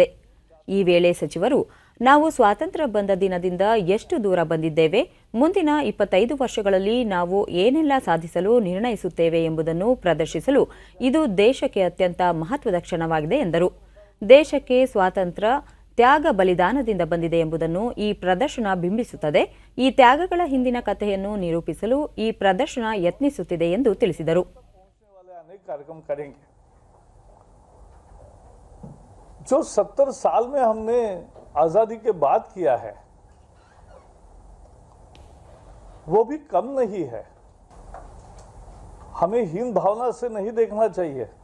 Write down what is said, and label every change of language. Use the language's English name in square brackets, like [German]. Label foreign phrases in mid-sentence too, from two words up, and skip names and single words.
[Kannada] ಈ ವೇಳೆ ಸಚಿವರು, ನಾವು ಸ್ವಾತಂತ್ರ್ಯ ಬಂದ ದಿನದಿಂದ ಎಷ್ಟು ದೂರ ಬಂದಿದ್ದೇವೆ, ಮುಂದಿನ 25 ವರ್ಷಗಳಲ್ಲಿ ನಾವು ಏನೆಲ್ಲ ಸಾಧಿಸಲು ನಿರ್ಣಯಿಸುತ್ತೇವೆ ಎಂಬುದನ್ನು ಪ್ರದರ್ಶಿಸಲು ಇದು ದೇಶಕ್ಕೆ ಅತ್ಯಂತ ಮಹತ್ವದ ಕ್ಷಣವಾಗಿದೆ ಎಂದರು. ದೇಶಕ್ಕೆ ಸ್ವಾತಂತ್ರ್ಯ ತ್ಯಾಗ ಬಲಿದಾನದಿಂದ ಬಂದಿದೆ ಎಂಬುದನ್ನು ಈ ಪ್ರದರ್ಶನ ಬಿಂಬಿಸುತ್ತದೆ. ಈ ತ್ಯಾಗಗಳ ಹಿಂದಿನ ಕಥೆಯನ್ನು ನಿರೂಪಿಸಲು ಈ ಪ್ರದರ್ಶನ ಯತ್ನಿಸುತ್ತಿದೆ ಎಂದು ತಿಳಿಸಿದರು. [Hindi] जो 70 साल में हमने आजादी के बाद किया है वो भी कम नहीं है. हमें हीन भावना से नहीं देखना चाहिए.